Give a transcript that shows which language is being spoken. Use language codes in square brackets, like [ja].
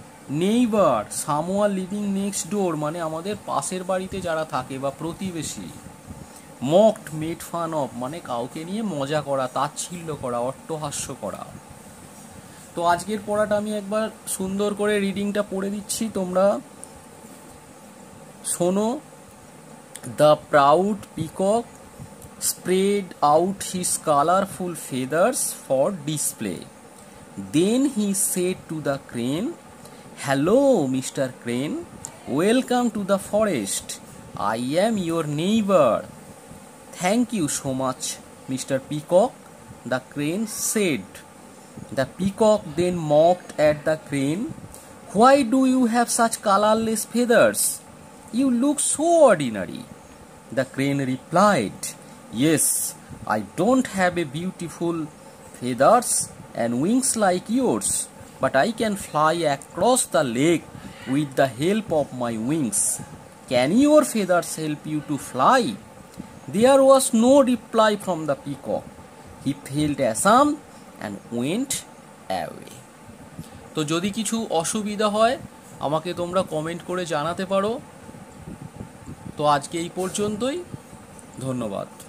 [en] neighbour someone living next door [bn] মানে আমাদের পাশের বাড়িতে যারা থাকে বা প্রতিবেশী। [en] mocked made fun of [bn] মানে কাউকে নিয়ে মজা করা, তাচ্ছিল্য করা, অট্টহাস্য করা। তো আজকের পড়াটা আমি একবার সুন্দর করে রিডিংটা পড়ে দিচ্ছি, তোমরা শোনো। [en] The proud peacock spread out his colorful feathers for display. Then he said to the crane, hello Mr. Crane, welcome to the forest. I am your neighbor. Thank you so much Mr. Peacock, the crane said. The peacock then mocked at the crane, why do you have such colorless feathers? You look so ordinary. The crane replied, yes, I don't have a beautiful feathers and wings like yours, but I can fly across the lake with the help of my wings. Can your feathers help you to fly? There was no reply from the peacock. He felt ashamed and went away. [bn] তো যদি কিছু অসুবিধা হয় আমাকে তোমরা comment করে জানাতে পারো। তো আজকে এই পর্যন্তই, ধন্যবাদ।